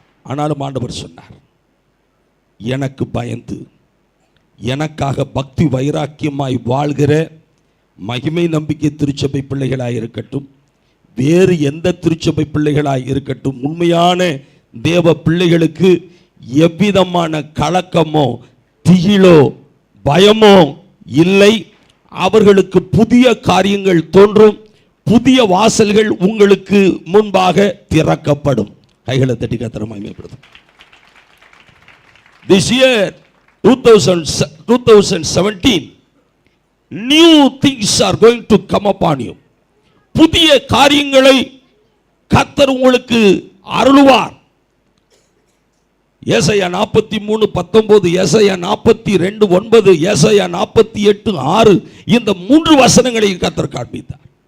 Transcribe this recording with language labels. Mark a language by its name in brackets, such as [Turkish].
[Tamil] ஆனாலும் ஆண்டவர் சொன்னார், எனக்கு பயந்து எனக்காக பக்தி வைராக்கியமாய் வாழ்கிற மகிமை நம்பிக்கை திருச்சபை பிள்ளைகளாய் இருக்கட்டும், வேறு எந்த திருச்சபை பிள்ளைகளாய் இருக்கட்டும், உண்மையான தேவ பிள்ளைகளுக்கு எவ்விதமான கலக்கமோ திகிலோ பயமோ இல்லை. அவர்களுக்கு புதிய காரியங்கள் தோன்றும். புதிய வாசல்கள் உங்களுக்கு முன்பாக திறக்கப்படும். கைகளை தட்டி கர்த்தரை மகிமைப்படுத்தும். [English] This year 2017 new things are going to come upon you. [Tamil] புதிய காரியங்களை கர்த்தர் உங்களுக்கு அருளுவார். ஏசாயா 43:19, ஏசாயா 42:9, ஏசாயா 48:6 இந்த 3 வசனங்களை கர்த்தர் காண்பித்தார்.